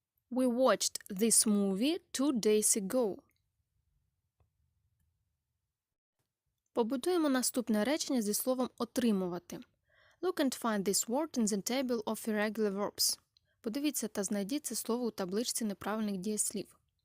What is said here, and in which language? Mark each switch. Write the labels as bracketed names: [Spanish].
[English] We watched this movie 2 days ago. [Ukrainian] Побудуємо наступне речення зі словом «отримувати». [English] Look and find this word in the table of irregular verbs. [Ukrainian] Подивіться та знайдіть це слово у табличці неправильних дієслів.